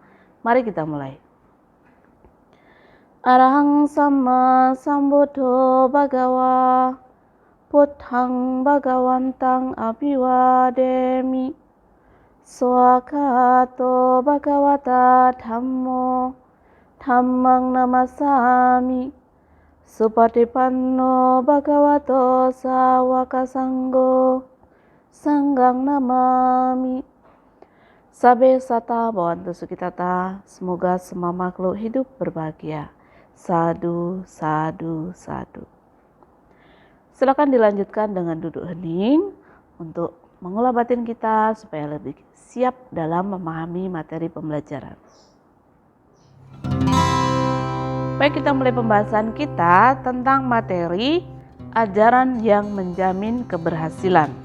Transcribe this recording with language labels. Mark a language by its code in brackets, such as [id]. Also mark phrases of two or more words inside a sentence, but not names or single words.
[id] Mari kita mulai. [pi] Arahang sama sambuddho bhagawa, puthang bhagawantang abhiwademi, swakato bhagavata dhammo, dhammang namasami, Supatipanno bhagavato sawaka sanggo, sanggang namami. Sabe sata bawantu sukitata, [id] semoga semua makhluk hidup berbahagia. [pi] Sadu, sadu, sadu. [id] Silakan dilanjutkan dengan duduk hening untuk mengolah batin kita supaya lebih siap dalam memahami materi pembelajaran. Baik, kita mulai pembahasan kita tentang materi ajaran yang menjamin keberhasilan.